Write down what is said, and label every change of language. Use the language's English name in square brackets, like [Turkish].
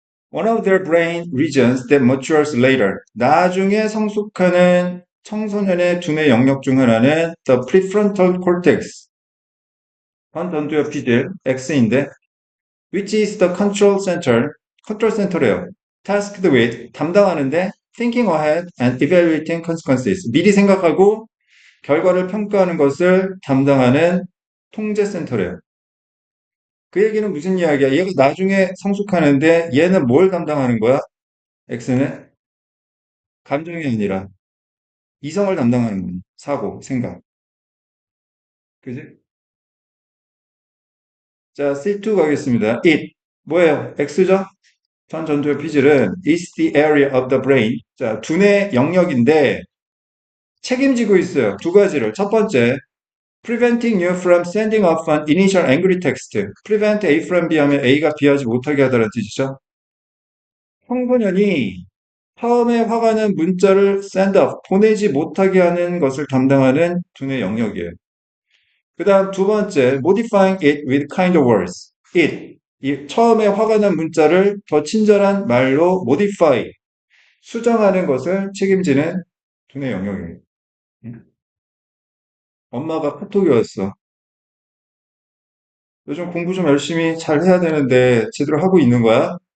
[English] One of their brain regions that matures later. [Korean] 나중에 성숙하는 청소년의 두뇌 영역 중 하나는 [English] the prefrontal cortex. [Korean] 전두엽 피질 X인데, [English] which is the control center. [Korean] 컨트롤 센터래요. [English] tasked with [Korean] 담당하는데 [English] thinking ahead and evaluating consequences. [Korean] 미리 생각하고 결과를 평가하는 것을 담당하는 통제 센터래요. 그 얘기는 무슨 이야기야? 얘가 나중에 성숙하는데 얘는 뭘 담당하는 거야? X는 감정이 아니라 이성을 담당하는 거야. 사고, 생각. 그지? 자, C2 가겠습니다. It. 뭐예요? X죠? 전두엽 피질은 [English] is the area of the brain. [Korean] 자, 두뇌 영역인데 책임지고 있어요. 두 가지를. 첫 번째, [English] preventing you from sending off an initial angry text. [Korean] prevent A from B 하면 A가 B 하지 못하게 하다는 뜻이죠. 청소년이 처음에 화가 난 문자를 send off, 보내지 못하게 하는 것을 담당하는 두뇌 영역이에요. 그 다음 두 번째, [English] modifying it with kinder words. [Korean] it, 이 처음에 화가 난 문자를 더 친절한 말로 modify, 수정하는 것을 책임지는 두뇌 영역이에요. 응? 엄마가 카톡이 왔어. 요즘 공부 좀 열심히 잘 해야 되는데 제대로 하고 있는 거야?